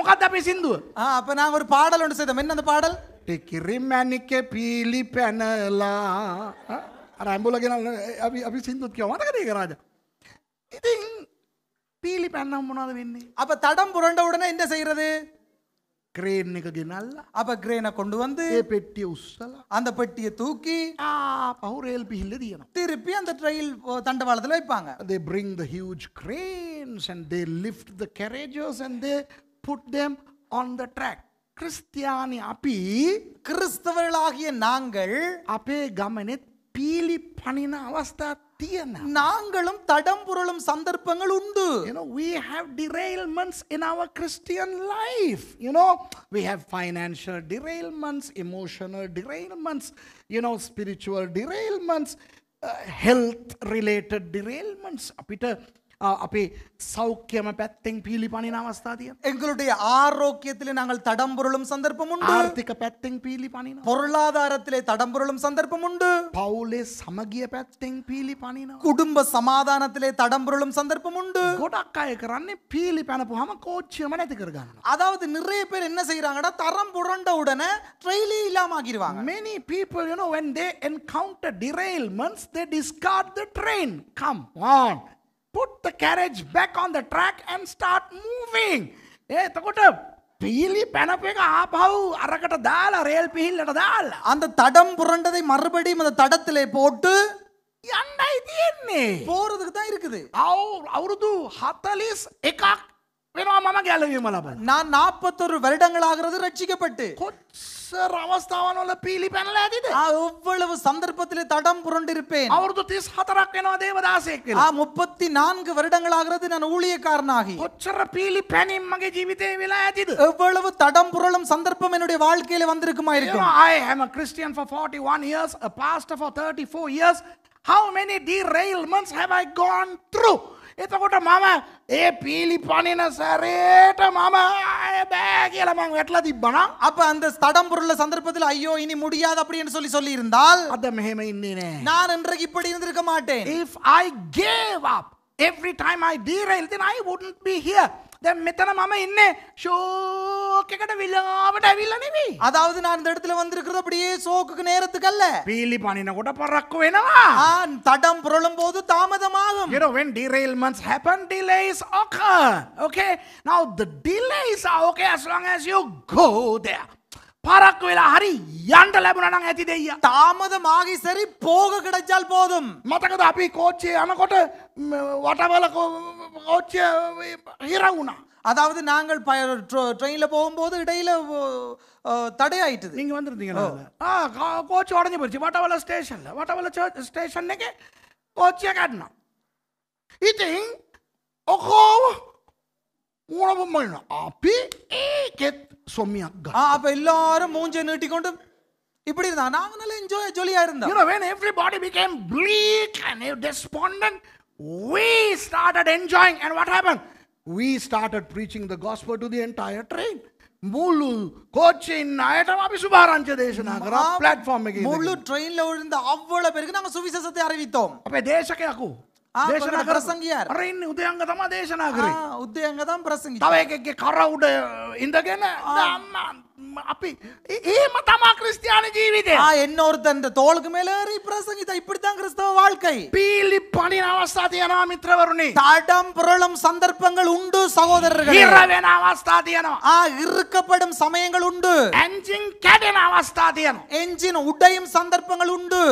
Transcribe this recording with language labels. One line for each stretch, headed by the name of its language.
Sinhala: මොකක්ද අපේ සින්දුව?
Tamil: அப்ப நாங்க ஒரு பாடல் ஒன்று செய்தோம். என்ன அந்த பாடல்?
Sinhala: ටිකිරි මැණිකේ පීලි පැනලා අර ඇඹුලගෙන අපි සින්දුත් කියව මතකද ඒක රාජා? ඉතින් පීලි පැනනම් මොනවද වෙන්නේ?
Tamil: அப்ப தடம் புரண்ட உடனே என்ன செய்யறது?
Sinhala: ක්‍රේන් එක ගෙනල්ලා
Tamil: அப்ப கிரேனை கொண்டு வந்து
Sinhala: ඒ පෙට්ටිය උස්සලා
Tamil: அந்த பெட்டியை தூக்கி
Sinhala: පහු රේල් පිහිල්ල තියනවා.
Tamil: திருப்பி அந்த ரயில் தண்டவாளத்துல வைப்பாங்க.
English: They bring the huge cranes and they lift the carriages and they put them on the track.
Sinhala: கிறிஸ்தியானி අපි
Tamil: கிறிஸ்தவர்களாகிய நாங்கள்
Sinhala: අපේ ගමනේ පීලි පනින අවස්ථා තියෙනවා.
Tamil: நாங்களும் தடம் புரளும் சந்தர்ப்பங்கள் உண்டு.
English: You know, we have derailments in our Christian life. You know, we have financial derailments, emotional derailments, you know, spiritual derailments, health related derailments.
Sinhala: අපිට අපේ සෞඛ්‍යම පැත්තෙන් පීලි පනින අවස්ථා තියෙනවා.
Tamil: எங்களுடைய ஆரோக்கியத்திலே நாங்கள் தடம் புரளும் சந்தர்ப்பம் உண்டு.
Sinhala: ආර්ථික පැත්තෙන් පීලි පනිනවා.
Tamil: பொருளாதாரத்திலே தடம் புரளும் சந்தர்ப்பம் உண்டு.
Sinhala: පවුලේ සමගිය පැත්තෙන් පීලි පනිනවා.
Tamil: குடும்ப சமாதானத்திலே தடம் புரளும் சந்தர்ப்பம் உண்டு.
Sinhala: ගොඩක් අය කරන්නේ පීලි පැනපුවාම කෝච්චියම නැති කරගන්නවා.
Tamil: அதாவது நிறைய பேர் என்ன செய்யறாங்கடா தரம் புரண்ட உடனே ட்ரெயிலே இல்லாம ஆகிடுவாங்க.
English: Many people, you know, when they encounter derailments, they discard the train. Come on. Put the carriage back on the track and start moving.
Sinhala: එතකොට පීලි පැනපු එක ආපහු අරකට දාලා රේල් පිහිල්ලට දාලා
Tamil: அந்த தடம் புரண்டதை மறுபடியும் அந்த தடத்திலே போட்டு
Sinhala: යන්නයි තියෙන්නේ.
Tamil: போறதுக்கு தான் இருக்குது.
Sinhala: අවුරුදු 41ක් වෙනවා මම ගැලවීම ලබන.
Tamil: நான் 41 வருடங்கள் ஆகிறது ரட்சிக்கப்பட்டு.
Sinhala: කොච්චර අවස්ථාවන් වල පීලි පැනලා ඇතිද?
Tamil: எவ்வளவு சந்தர்ப்பத்திலே தடம் புரண்டிருப்பேன்.
Sinhala: අවුරුදු 34ක් වෙනවා දේවදාසයෙක් වෙලා.
Tamil: 34 வருடங்கள் ஆகிறது நான் ஊழியக்காரனாகி.
Sinhala: කොච්චර පීලි පැනීම් මගේ ජීවිතේ වෙලා ඇතිද?
Tamil: எவ்வளவு தடம் புரளும் சந்தர்ப்பம் என்னுடைய வாழ்க்கையில வந்திருக்குமா
English: You
Tamil: இருக்கும்.
English: know, I am a Christian for 41 years, a pastor for 34 years. How many derailments have I gone through?
Sinhala: එතකොට මම ඒ පීලි පනින සැරේට මම බෑ කියලා මං වැටලා තිබ්බනම්
Tamil: அப்ப அந்த தடம் புரள சந்தர்ப்பத்தில் ஐயோ இனி முடியாது அப்படின்னு சொல்லி இருந்தால்
Sinhala: අද මෙහෙම ඉන්නේ නෑ.
Tamil: நான் இன்றைக்கு இப்படி இருந்திருக்க மாட்டேன்.
English: If I gave up every time I derail, then I wouldn't be here.
Sinhala: දැන් මෙතන මම ඉන්නේ ෂෝක් එකට විලාවට ඇවිල්ලා නෙවෙයි.
Tamil: அதாவது நான் இந்த இடத்துல வந்திருக்கிறது அப்படியே சோக்குக்கு நேரத்துக்கு அல்ல.
Sinhala: පීලි පනිනකොට පරක්කු වෙනවා.
Tamil: தடம் புரளும் போது தாமதமாகும்.
English: You know, when derailments happen, delays occur. Okay? Now the delays are okay as long as you go there.
Sinhala: පරක්කු වෙලා හරි යන්න ලැබුණා නම් ඇති දෙයියා.
Tamil: தாமதமாகி சரி போக கிடைச்சால் போதும்.
Sinhala: මතකද අපි කෝච්චියේ යනකොට වටවල කෝච්චිය හිර වුණා.
Tamil: அதாவது நாங்கள் ட்ரெயின்ல போகும்போது இடையில தடையாயிட்டது. நீங்க வந்திருந்தீங்களா? கோச்சி உடஞ்சி போயிடுச்சு வட்டவல ஸ்டேஷன்ல. வட்டவல ஸ்டேஷன் கோச்சியை காட்டினா
Sinhala: ඉතින් ඔකෝම
Tamil: மூணவும் பண்ணணும்.
Sinhala: அப்பி ஏகெத் சொம்மியாக.
Tamil: அப்ப எல்லாரும் மூஞ்சை நீட்டிக்கொண்டு இப்படி இருந்தாங்க. நாங்க நல்லா ஜாலியா இருந்தோம்.
English: You know, when everybody became bleak and despondent, we started enjoying. And what happened? We started preaching the gospel to the entire train.
Sinhala: මුළු கோச்சின் අයටම අපි සුභාරංච දේශනා කරා platform එකේ.
Tamil: මුළු ட்ரெயின்ல இருந்த அவ்வளவு பேருக்கு நாங்க சுவிசேஷத்தை அறிவித்தோம்.
Sinhala: අපේ දේශකයකෝ කොළඹ ප්‍රසංගියාර. අර ඉන්නේ උදයන්ග තමයි දේශනා කරේ. උද්‍යංග තම ප්‍රසංගි. තව එකෙක්ගේ කර උඩ ඉඳගෙන අපි එහෙම තමා ක්‍රිස්තියානි ජීවිතේ.
Tamil: இன்னொருத்தன் தோளுக்கு மேல ஏறி பிரசங்கித்தா இப்படித்தான் கிறிஸ்தவ வாழ்க்கை.
Sinhala: පීලි පණින අවස්ථා තියෙනවා මිත්‍රවරුනි.
Tamil: தடம் புரளும் சந்தர்ப்பங்கள் உண்டு சகோதரர்களே.
Sinhala: හිර වෙන අවස්ථා තියෙනවා.
Tamil: இறுக்கப்படும் சமயங்கள் உண்டு.
Sinhala: එන්ජින් කැඩෙන අවස්ථා තියෙනවා.
Tamil: என்ஜின் உடையும் சந்தர்ப்பங்கள் உண்டு.